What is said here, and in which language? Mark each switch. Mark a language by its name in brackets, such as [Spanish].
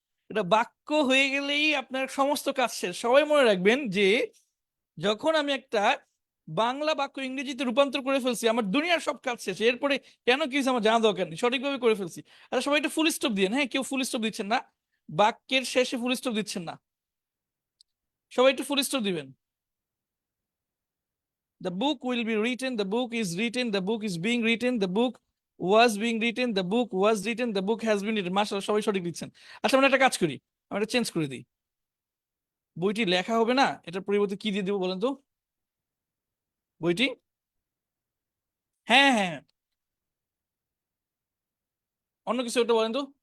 [Bangla] এটা বাক্য হয়ে গেলেই আপনার সমস্ত কাজ শেষ। সবাই মনে রাখবেন যে যখন আমি একটা বাংলা বাক্য ইংরেজিতে রূপান্তর করে ফেলছি, আমার দুনিয়ার সব কাজ শেষ। এরপরে কেন কি হয়েছে আমার জানা দরকার নেই, সঠিকভাবে করে ফেলছি। আচ্ছা সবাই একটা ফুল স্টপ দিন। হ্যাঁ, কেউ ফুল স্টপ দিচ্ছেন না, বাক্যের শেষে ফুল স্টপ দিচ্ছেন না, সবাই একটু ফুল স্টপ দিবেন। [English] The book will be written, the book is written, the book is being written, the book was being written, the book was written, the book has been written। [Bangla] মাশাআল্লাহ, সবাই সঠিক দিচ্ছেন। আচ্ছা আমরা একটা কাজ করি, আমরা এটা চেঞ্জ করে দিই। বইটি লেখা হবে না, এটার পরিবর্তে কি দিয়ে দেবো বলেন তো? বইটি, হ্যাঁ হ্যাঁ হ্যাঁ, অন্য কিছু একটা বলেন তো।